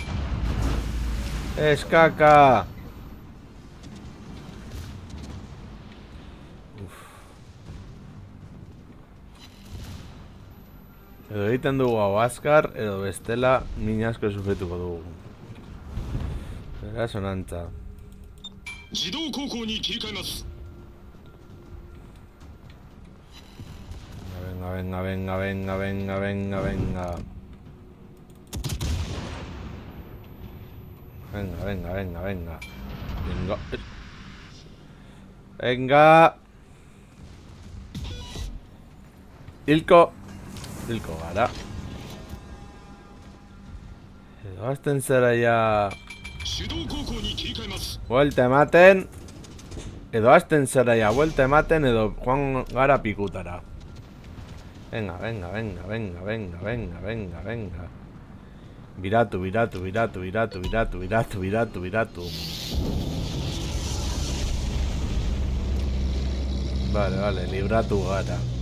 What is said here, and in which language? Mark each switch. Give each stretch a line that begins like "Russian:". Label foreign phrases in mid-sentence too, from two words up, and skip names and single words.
Spanish: ¡Es caca!
Basque: Edo egiten dugu hau azkar, edo bestela min asko sufrituko dugu. Beraz honantza.
Japanese: 自動航行に切り替えます。
Spanish: Venga, venga, venga, venga, venga, venga, venga. Venga, venga, venga, venga. Venga. Venga.
Basque: Hilko gara. Edo hasten zera ja...
Japanese: 手動航行に切り替えます。
Basque: Buelta ematen. Edo hasten zera ja, buelta ematen edo joan gara pikutara.
Spanish: Venga, venga, venga, venga, venga, venga, venga, venga.
Basque: Biratu, biratu, biratu, biratu, biratu, biratu, biratu, biratu.
Spanish: Vale, vale,
Basque: libratu gara.